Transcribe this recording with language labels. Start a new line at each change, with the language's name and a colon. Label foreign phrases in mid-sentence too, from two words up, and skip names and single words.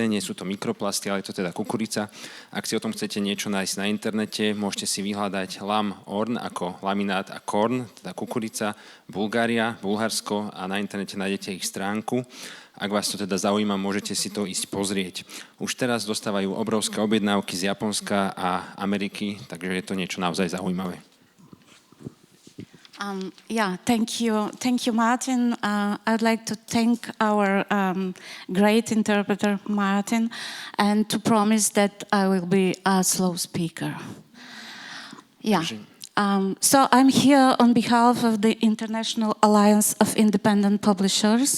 Slovak: Nie sú to mikroplasty, ale je to teda kukurica. Ak si o tom chcete niečo nájsť na internete, môžete si vyhľadať orn ako laminát a korn, teda kukurica, Bulgária, Bulharsko a na internete nájdete ich stránku. Ak vás to teda zaujíma, môžete si to ísť pozrieť. Už teraz dostávajú obrovské objednávky z Japonska a Ameriky, takže je to niečo naozaj zaujímavé.
English: Thank you, Martin. I'd like to thank our great interpreter, Martin, and to promise that I will be a slow speaker. So I'm here on behalf of the International Alliance of Independent Publishers.